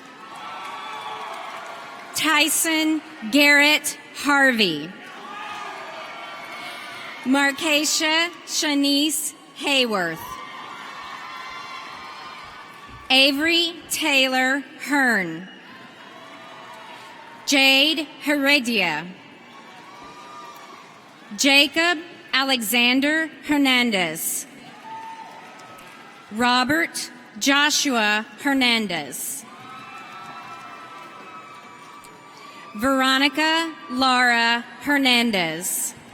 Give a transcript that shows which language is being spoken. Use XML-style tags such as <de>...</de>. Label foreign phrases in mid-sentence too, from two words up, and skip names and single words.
<en>Tyson Garrett Harvey. Markeisha Shanice Hayworth. Avery Taylor Hearn. Jade Heredia. Jacob Alexander Hernandez. Robert Joshua Hernandez. Veronica Lara Hernandez.</en>